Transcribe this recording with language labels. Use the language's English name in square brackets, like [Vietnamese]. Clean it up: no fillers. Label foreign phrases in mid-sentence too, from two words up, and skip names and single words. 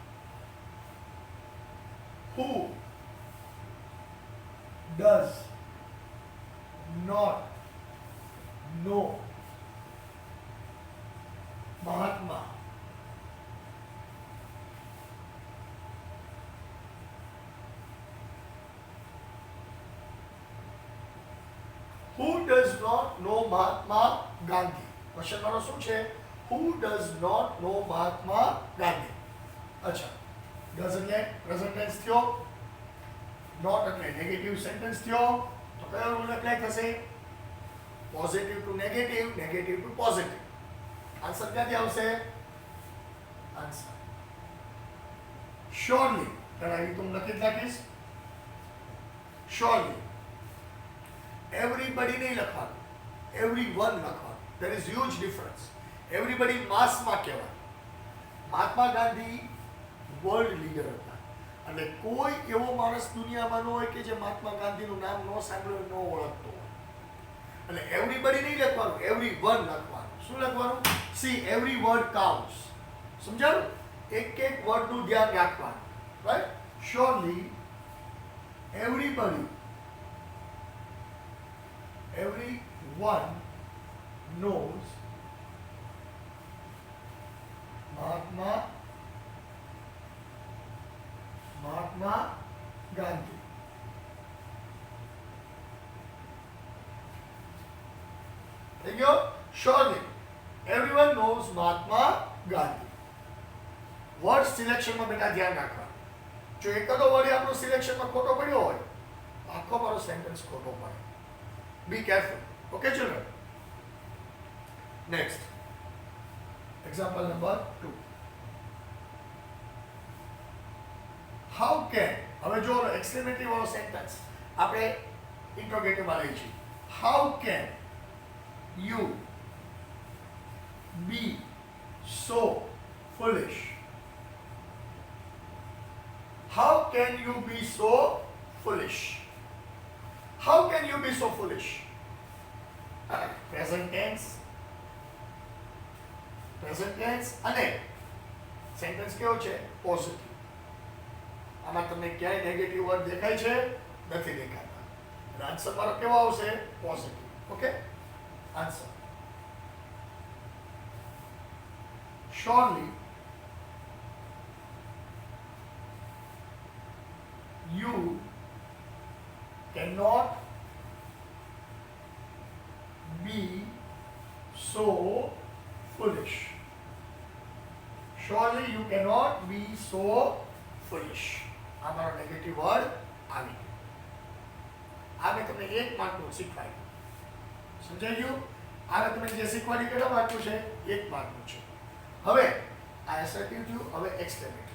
[English] Who does not know Mahatma Who does not know Mahatma Gandhi? [Gujarati] ક્વેશ્ચન મારો શું છે? [English] Who does not know Mahatma Gandhi? [Gujarati] અચ્છા, does એટલે [English] present tense [Gujarati] થયો, not એટલે [English] negative sentence [Gujarati] થયો, તો કયો રૂલ એપ્લાય થશે? [English] Positive to negative, negative to positive. [Gujarati] આન્સર ક્યાંથી આવશે? [English] answer surely, [Gujarati] ત્યારે તું લખી જ નાખીશ. શ્યોરલી. એવરીબડી નહીં લખવાનું, એવરીવન લખવાનું. [English] there is huge difference. [Gujarati] એવરીબડી માસમાં કહેવાય. મહાત્મા ગાંધી [English] world leader [Gujarati] હતા એટલે કોઈ એવો માણસ દુનિયામાં ન હોય કે જે મહાત્મા ગાંધીનું નામ ન સાંભળ્યું ન ઓળખતો હોય. એટલે એવરીબડી નહીં લખવાનું, [English] every one [Gujarati] લખવાનું. શું લખવાનું? [English] see every word counts. [Gujarati] સમજાયું? એક એક વર્ડનું ધ્યાન રાખવાનું. રાઈટ? [English] Surely everybody, everyone knows Mahatma Gandhi. There you go. Surely everyone knows Mahatma Gandhi. Word selection [Gujarati] માં બેટા ધ્યાન રાખવાનું. જો એકાદો વર્ડ આપણો સિલેક્શનમાં ખોટો પડ્યો હોય આખો મારો સેન્ટેન્સ ખોટો પડે. [English] Be careful. OK children. Next example number 2. how can, [Gujarati] હવે જો એક્સક્લેમેટરી વાળો સેન્ટેન્સ આપણે ઇન્ટ્રોગેટિવમાં લઈ છીએ. [English] How can you be so foolish? How can you be so foolish? How can you be so foolish? Present tense. Present tense [Gujarati] અને સેન્ટેન્સ કેવો છે? [English] પોઝિટિવ. [Gujarati] આમાં તમને ક્યાંય [English] negative word [Gujarati] દેખાય છે? નથી દેખાતા. આન્સર મારો કેવો આવશે? પોઝિટિવ. ઓકે? આન્સર. [English] Surely you cannot be so foolish. Surely you cannot be so foolish. [Gujarati] આમાં [English] negative word [Gujarati] આવી ગયો. આ મેં તમને 1 માર્કનું શીખવાડ્યું. સમજાઈ ગયું? આ મેં તમને જે શીખવાડી કેટલા માર્કનું છે? 1 માર્કનું છે. હવે આ એસર્ટિવ થયું, હવે એક્સક્લેમેટરી.